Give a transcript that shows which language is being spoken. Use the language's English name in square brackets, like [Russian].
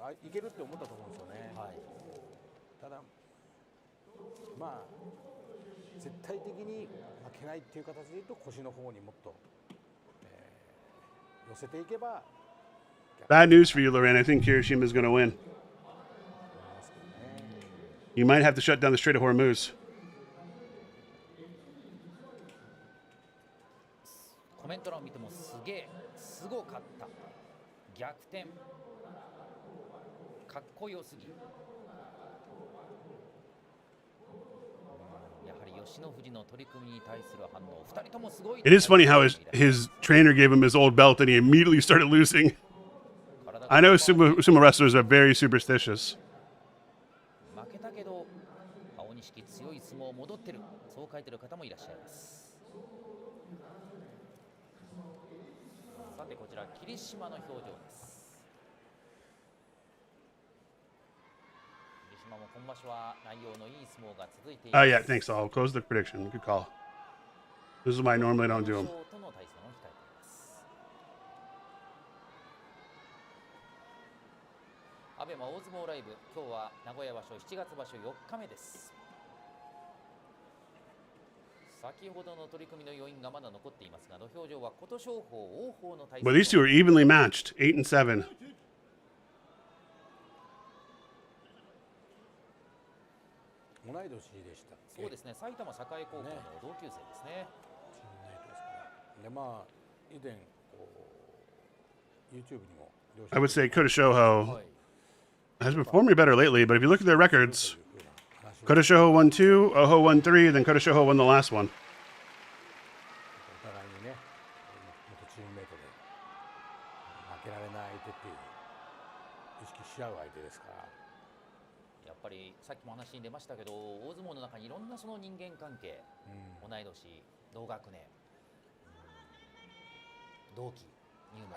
[Japanese] いけるって思ったと思うんですよね。はい、ただまあ絶対的に負けないっていう形で言うと腰の方にもっと、寄せていけば。 [English] Bad news for you, Lorraine. I think Hiroshima is going to win. You might have to shut down the Strait of Hormuz. [Japanese] コメント欄を見てもすげえ、すごかった、逆転、かっこよすぎ。やはり吉野富士の取り組みに対する反応、2人ともすごい。 [English] It is funny how his trainer gave him his old belt and he immediately started losing. I know sumo wrestlers are very superstitious. [Japanese] 負けたけど青錦強い相撲戻ってる、そう書いてる方もいらっしゃいます。さてこちら霧島の表情です。霧島も今場所は内容のいい相撲が続いています。 [English] Oh, yeah, thanks. I'll close the prediction. Good call. This is why I normally don't do them. [Japanese] との対戦を控えています。アベマ大相撲ライブ、今日は名古屋場所7月場所4日目です。先ほどの取り組みの余韻がまだ残っていますが、土俵上は琴勝峰、王鵬の対戦。 [English] But these two are evenly matched, 8 and 7. [Japanese] 同い年でしたっけ。そうですね、埼玉栄高校の同級生ですね。でまあ以前こう YouTube にも [English] I would say Kotoshoho has been performing better lately, but if you look at their records, Kotoshoho won 2, Oho won 3, then Kotoshoho won the last one. [Japanese] お互いにね、元チームメイトで負けられない相手っていう意識し合う相手ですから。やっぱりさっきも話に出ましたけど、大相撲の中にいろんなその人間関係、同い年、同学年、同期いうの